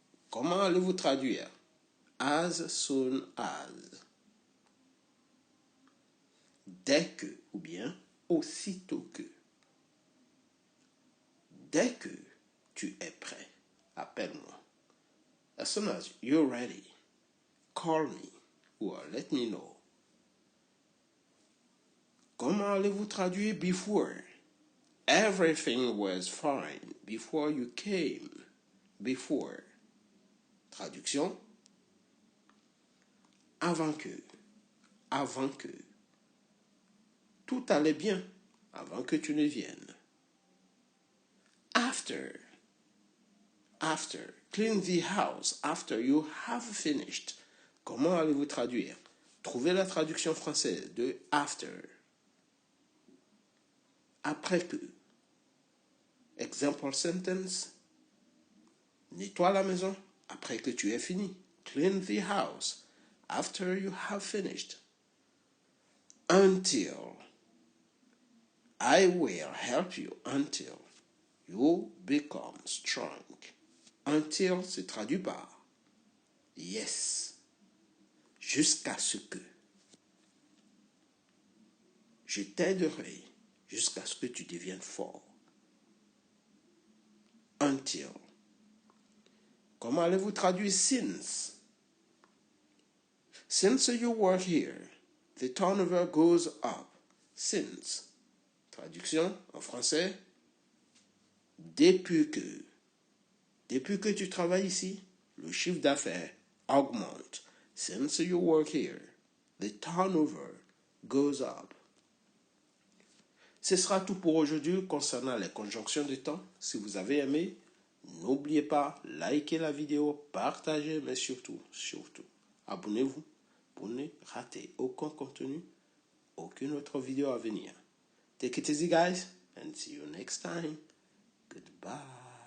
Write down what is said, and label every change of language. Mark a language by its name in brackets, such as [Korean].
[French] Comment allez-vous traduire? As soon as. Dès que, ou bien aussitôt que. Dès que tu es prêt, appelle-moi. [English] As soon as you're ready, call me or let me know. [French] Comment allez-vous traduire before? [English] Everything was fine before you came. Before. [French] Traduction. Avant que. Avant que. Tout allait bien avant que tu ne viennes. [English] After. After. Clean the house after you have finished. [French] Comment allez-vous traduire? Trouvez la traduction française de after. Après que. [English] Example sentence. [French] Nettoie la maison après que tu aies fini. [English] Clean the house after you have finished. Until. I will help you until you become strong. [French] Until se traduit par yes. Jusqu'à ce que. Je t'aiderai jusqu'à ce que tu deviennes fort. Until. Comment allez-vous traduire since? [English] Since you work here, the turnover goes up. Since. [French] Traduction en français. Depuis que. Depuis que tu travailles ici, le chiffre d'affaires augmente. [English] Since you work here, the turnover goes up. [French] Ce sera tout pour aujourd'hui concernant les conjonctions de temps. Si vous avez aimé, n'oubliez pas, likez la vidéo, partagez, mais surtout, abonnez-vous pour ne rater aucun contenu, aucune autre vidéo à venir. [English] Take it easy, guys, and see you next time. Goodbye.